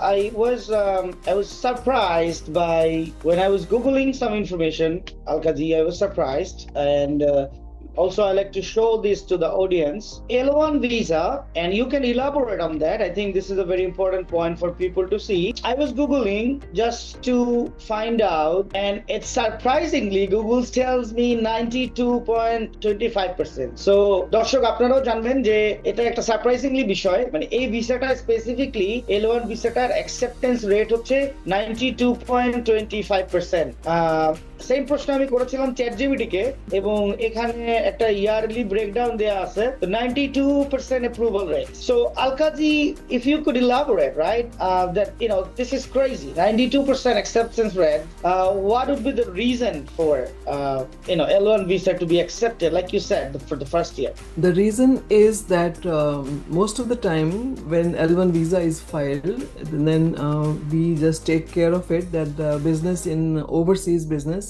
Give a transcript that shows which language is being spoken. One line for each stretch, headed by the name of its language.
English: I was surprised by when I was Googling some information, Alka-ji, I was surprised, and also I like to show this to the audience. L1 visa, and you can elaborate on that. I think this is a very important point for people to see. I was Googling just to find out, and it's surprisingly, Google tells me 92.25%.
Bangla: So, দর্শক আপনারাও জানবেন যে এটা একটা surprisingly বিষয়, মানে এই ভিসাটা স্পেসিফিকলি L1 ভিসাটার অ্যাকসেপ্টেন্স রেট হচ্ছে 92.25%. সেম প্রশ্ন আমি করেছিলাম ChatGPT কে, এবং এখানে একটা ইয়ারলি ব্রেকডাউন দেয়া আছে, 92% approval rate.
English: So Alka-ji, if you could elaborate, right, that this is crazy, 92% acceptance rate. What would be the reason for L1 visa to be accepted, like you said, for the first year? The reason is that most of the time when L1 visa is filed, then we just take care of it, that the business in overseas business